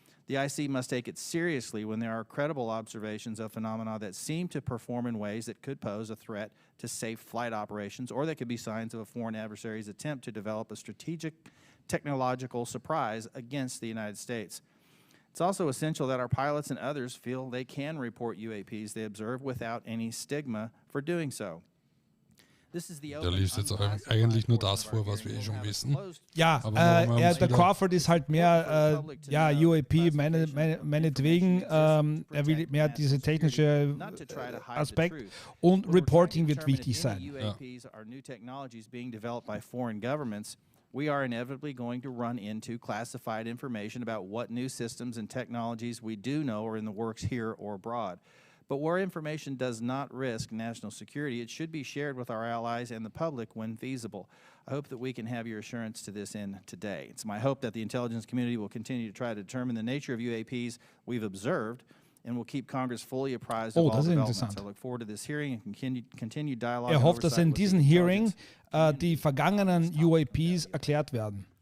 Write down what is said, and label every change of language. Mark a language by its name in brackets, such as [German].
[English] The IC must take it seriously when there are credible observations of phenomena that seem to perform in ways that could pose a threat to safe flight operations, or that could be signs of a foreign adversary's attempt to develop a strategic technological surprise against the United States. It's also essential that our pilots and others feel they can report UAPs they observe without any stigma for doing so. [German] Der liest jetzt eigentlich nur das vor, was wir eh schon wissen. Ja, der Crawford ist halt mehr, ja, UAP meinetwegen, er will mehr diese technische Aspekt, und Reporting wird wichtig sein. [English] UAPs are new technologies being developed by foreign governments. We are inevitably going to run into classified information about what new systems and technologies we do know are in the works here or abroad. But where information does not risk national security, it should be shared with our allies and the public when feasible. I hope that we can have your assurance to this end today. It's my hope that the intelligence community will continue to try to determine the nature of UAPs we've observed, and will keep Congress fully apprised of all developments. I look forward to this hearing and continue dialogue. [German] Hofft, dass in diesem Hearing die vergangenen UAPs erklärt werden.